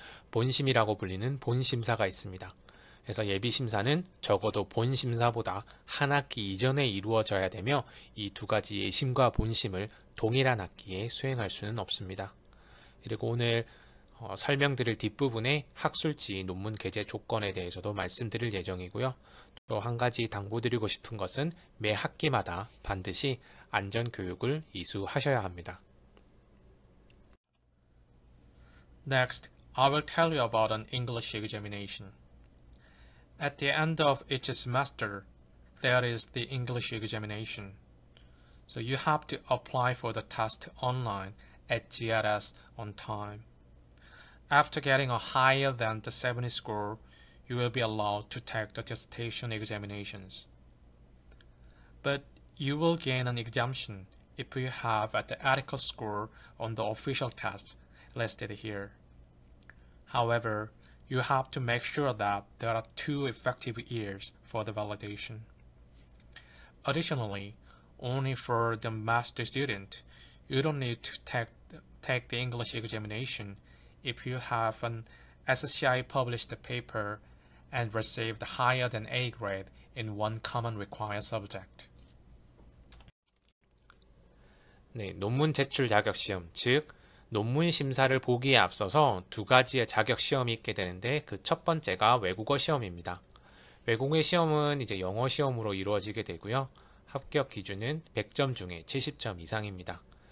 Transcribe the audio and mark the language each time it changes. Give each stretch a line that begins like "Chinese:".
Korean: 본심이라고 불리는 본심사가 있습니다. 그래서 예비심사는 적어도 본심사보다 한 학기 이전에 이루어져야 되며 이 두 가지 예심과 본심을 동일한 학기에 수행할 수는 없습니다. 그리고 오늘 설명드릴 뒷부분에 학술지 논문 게재 조건에 대해서도 말씀드릴 예정이고요. 또 한 가지 당부드리고 싶은 것은 매 학기마다 반드시 안전교육을 이수하셔야 합니다.
English: Next, I will tell you about an English examination. At the end of each semester, there is the English examination. So you have to apply for the test online at GRS on time. After getting a higher than the 70 score, you will be allowed to take the dissertation examinations. But you will gain an exemption if you have an adequate score on the official test listed here. However, you have to make sure that there are 2 effective years for the validation. Additionally, only for the master student, you don't need to take the English examination if you have an SCI published paper and received higher than A grade in one common required subject.
Korean: 네, 논문 제출 자격 시험, 즉 논문 심사를 보기에 앞서서 두 가지의 자격 시험이 있게 되는데 그 첫 번째가 외국어 시험입니다. 외국어 시험은 이제 영어 시험으로 이루어지게 되고요. 합격 기준은 100점 중에 70점 이상입니다.